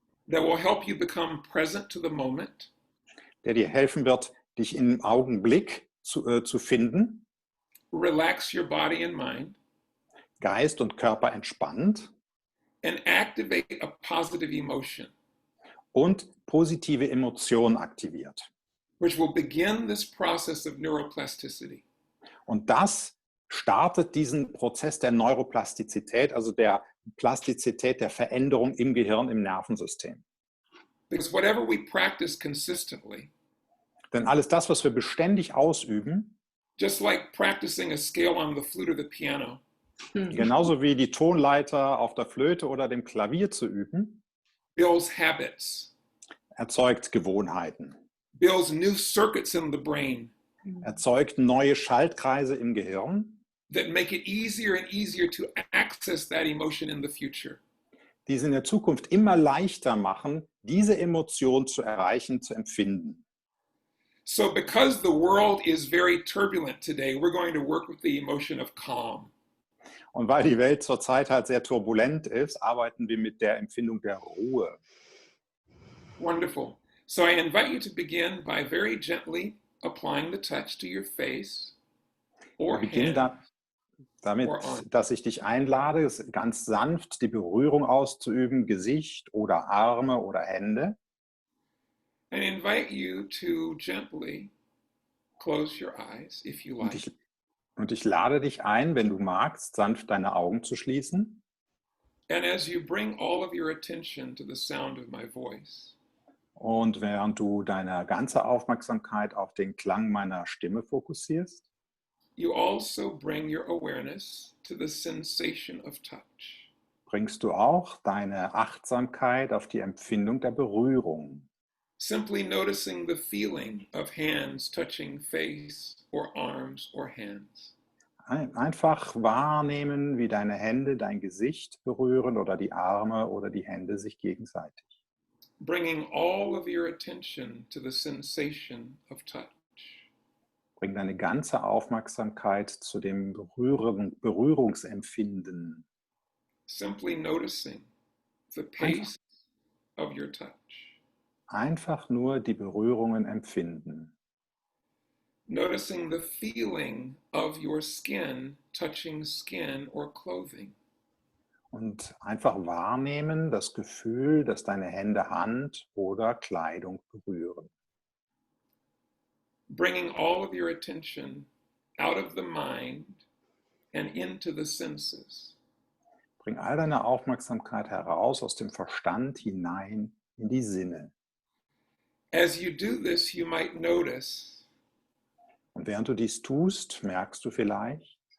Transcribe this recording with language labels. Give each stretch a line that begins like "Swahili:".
English: That will help you become present to the moment.
German: Der dir helfen wird, dich im Augenblick zu finden,
English: Relax your body and mind,
German: Geist und Körper entspannt
English: and activate a positive emotion,
German: und positive Emotionen aktiviert.
English: which will begin this process of neuroplasticity.
German: Und das startet diesen Prozess der Neuroplastizität, also der Plastizität, der Veränderung im Gehirn, im Nervensystem.
English: Because whatever we practice consistently,
German: Denn alles das, was wir beständig ausüben,
English: just like practicing a scale on the flute or the piano,
German: genauso wie die Tonleiter auf der Flöte oder dem Klavier zu üben,
English: builds habits,
German: erzeugt Gewohnheiten,
English: builds new circuits in the brain
German: erzeugt neue Schaltkreise im Gehirn,
English: that make it easier and easier to access that emotion in the future.
German: die es in der Zukunft immer leichter machen, diese Emotion zu erreichen, zu empfinden.
English: So because the world is very turbulent today, we're going to work with the emotion of calm.
German: Und weil die Welt zurzeit halt sehr turbulent ist, arbeiten wir mit der Empfindung der Ruhe.
English: Wonderful. So I invite you to begin by very gently applying the touch to your face or
German: Wir beginnen
English: hand.
German: damit, dass ich dich einlade, ganz sanft die Berührung auszuüben, Gesicht oder Arme oder Hände.
English: And invite you to gently close your eyes if you like.
German: Und ich lade dich ein, wenn du magst, sanft deine Augen zu schließen.
English: And as you bring all of your attention to the sound of my voice,
German: Und während du deine ganze Aufmerksamkeit auf den Klang meiner Stimme fokussierst,
English: you also bring your awareness to the sensation of touch.
German: bringst du auch deine Achtsamkeit auf die Empfindung der Berührung.
English: Simply noticing the feeling of hands touching face or arms or hands.
German: Einfach wahrnehmen, wie deine Hände dein Gesicht berühren oder die Arme oder die Hände sich gegenseitig.
English: Bringing all of your attention to the sensation of touch.
German: Bring deine ganze Aufmerksamkeit zu dem Berührungsempfinden.
English: Simply noticing the pace of your touch.
German: Einfach nur die Berührungen empfinden.
English: Noticing the feeling of your skin touching skin or clothing.
German: Und einfach wahrnehmen das Gefühl, dass deine Hände Hand oder Kleidung berühren.
English: Bringing all of your attention out of the mind and into the senses.
German: Bring all deine Aufmerksamkeit heraus aus dem Verstand hinein in die Sinne.
English: As you do this, you might notice
German: Und während du dies tust, merkst du vielleicht,